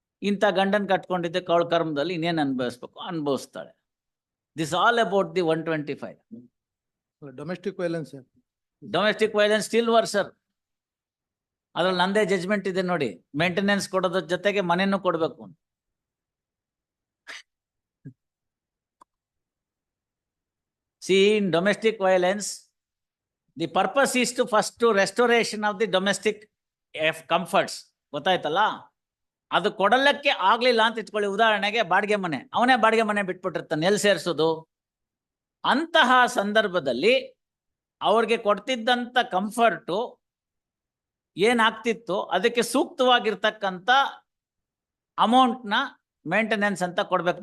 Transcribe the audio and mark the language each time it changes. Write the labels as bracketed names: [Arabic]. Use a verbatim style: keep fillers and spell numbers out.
[Kannada] ಇಂಥ ಗಂಡನ್ ಕಟ್ಕೊಂಡಿದ್ದೆ ಕೌಳ ಕರ್ಮದಲ್ಲಿ ಇನ್ನೇನು ಅನುಭವಿಸ್ಬೇಕು ಅನುಭವಿಸ್ತಾಳೆ. [English] This all about the one twenty five domestic violence. Domestic violence still worser. [Kannada] ಅದ್ರಲ್ಲಿ ನಂದೇ ಜಜ್ಮೆಂಟ್ ಇದೆ ನೋಡಿ, ಮೇಂಟೆನೆನ್ಸ್ ಕೊಡೋದ್ರ ಜೊತೆಗೆ ಮನೆಯನ್ನು ಕೊಡಬೇಕು ಅಂತ. [English] See, in domestic violence, the purpose is to first to restoration of the domestic eh, comforts. [Kannada] ಗೊತ್ತಾಯ್ತಲ್ಲ, ಅದು ಕೊಡಲಕ್ಕೆ ಆಗ್ಲಿಲ್ಲ ಅಂತ ಇಟ್ಕೊಳ್ಳಿ. ಉದಾಹರಣೆಗೆ ಬಾಡಿಗೆ ಮನೆ, ಅವನೇ ಬಾಡಿಗೆ ಮನೆ ಬಿಟ್ಬಿಟ್ಟಿರ್ತಾನೆ, ಎಲ್ಲಿ ಸೇರಿಸೋದು? ಅಂತಹ ಸಂದರ್ಭದಲ್ಲಿ ಅವ್ರಿಗೆ ಕೊಡ್ತಿದ್ದಂಥ ಕಂಫರ್ಟು ಏನಾಗ್ತಿತ್ತು, ಅದಕ್ಕೆ ಸೂಕ್ತವಾಗಿರ್ತಕ್ಕಂಥ ಅಮೌಂಟ್ನ ಮೇಂಟೆನೆನ್ಸ್ ಅಂತ ಕೊಡ್ಬೇಕು.